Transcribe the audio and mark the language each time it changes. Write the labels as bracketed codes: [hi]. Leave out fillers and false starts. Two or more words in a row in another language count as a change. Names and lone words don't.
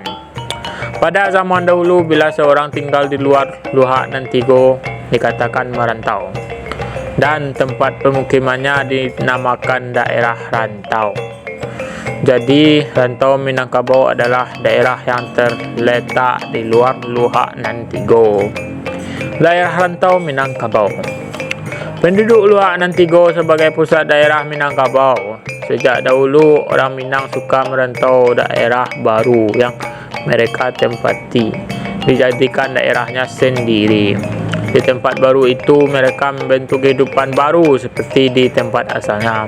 [id] Pada zaman dahulu, bila seorang tinggal di luar Luhak nan Tigo, dikatakan merantau, dan tempat pemukimannya dinamakan daerah rantau. Jadi rantau Minangkabau adalah daerah yang terletak di luar Luhak nan Tigo. Daerah rantau Minangkabau. Penduduk Luhak nan Tigo sebagai pusat daerah Minangkabau. Sejak dahulu orang Minang suka merantau daerah baru yang mereka tempati, dijadikan daerahnya sendiri. Di tempat baru itu mereka membentuk kehidupan baru seperti di tempat asalnya.